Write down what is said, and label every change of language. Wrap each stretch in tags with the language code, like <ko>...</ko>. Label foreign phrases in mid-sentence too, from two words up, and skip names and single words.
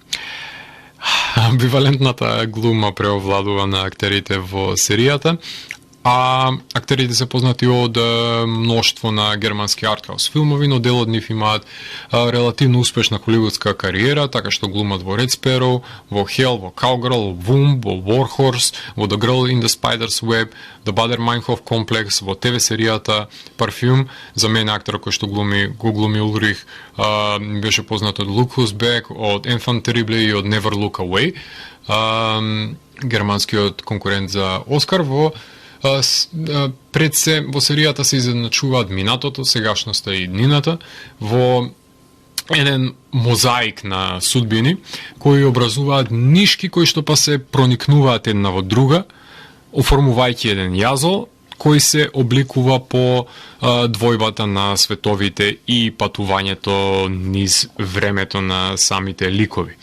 <mk>Амбивалентната глума преовладува на актерите во серијата, а актерите се познати од мноштво на германски артхаус филмови, но дел од нив имаат релативно успешна холивудска кариера, така што глумат во Red Sparrow, во Hell, во Cowgirl, во Womb, во Warhorse, во The Girl in the Spider's Web, The Bader-Meinhof Complex, во ТВ серијата Parfume. За мене акторот кој што го глуми Улрих беше познат од Look Who's Back, од Enfant Terrible и од Never Look Away, германскиот конкурент за Оскар. Пред се во серијата се изедначуваат минатото, сегашноста и днината во еден мозаик на судбини кои образуваат нишки кои што па се проникнуваат една во друга, оформувајќи еден јазол кој се обликува по двојбата на световите и патувањето низ времето на самите ликови.</mk>